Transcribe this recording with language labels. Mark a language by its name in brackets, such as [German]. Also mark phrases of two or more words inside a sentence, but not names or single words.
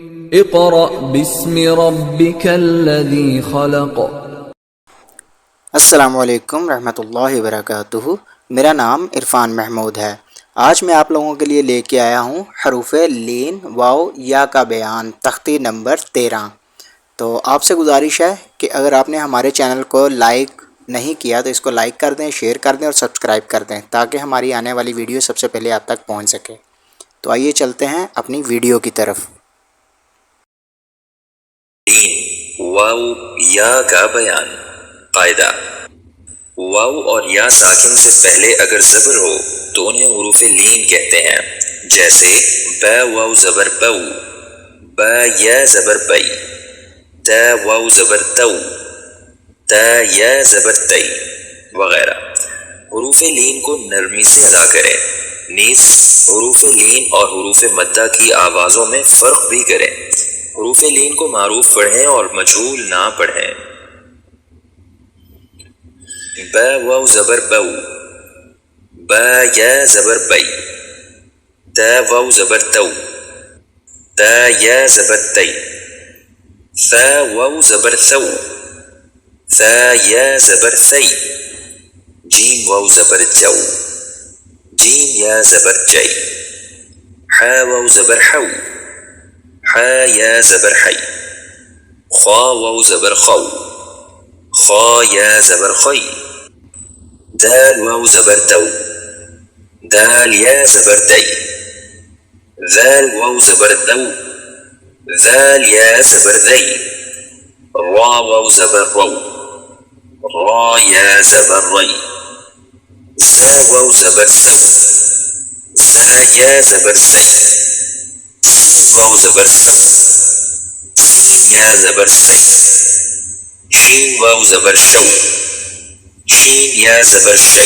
[Arabic] اقرأ باسم ربك الذي خلق۔ السلام علیکم رحمۃ اللہ وبرکاتہ۔ [Urdu] میرا نام عرفان محمود ہے۔ آج میں آپ لوگوں کے لیے لے کے آیا ہوں حروف لین واو یا کا بیان، تختی نمبر 13۔ تو آپ سے گزارش ہے کہ اگر آپ نے ہمارے چینل کو لائک نہیں کیا تو اس کو لائک کر دیں، شیئر کر دیں اور سبسکرائب کر دیں تاکہ ہماری آنے والی ویڈیو سب سے پہلے آپ تک پہنچ سکے۔ تو آئیے چلتے ہیں اپنی ویڈیو کی طرف۔ واو یا کا بیان۔ قاعدہ: واو اور یا ساکن سے پہلے اگر زبر ہو تو انہیں حروف لین کہتے ہیں، جیسے با واو زبر بو، با یا زبر بئی، تا واو زبر تو، تا یا زبر تی وغیرہ۔ حروف لین کو نرمی سے ادا کریں، نیز حروف لین اور حروف مدہ کی آوازوں میں فرق بھی کریں۔ حروف لین کو معروف پڑھیں اور مجہول نہ پڑھیں۔ با واو زبر بو، با یا زبر بئی، تا واو زبر تو، تا یا زبر تی، ثا واو زبر ثو، ثا یا زبر ثی، جیم واو زبر جو، جیم یا زبر جی، حا واو زبر حو، حا یا زبر حی، خا واو زبر خو، خا یا زبر خی، دال واو زبر دو، دال یا زبر دی، ذال واو زبر دو، ذال یا زبر ذی، را واو زبر رو، را یا زبر ری، زا واو زبر زو، زا یا زبر زی، سین واو زبر سو، سین یا زبر سی، شین واو زبر شو، شین یا زبر شی،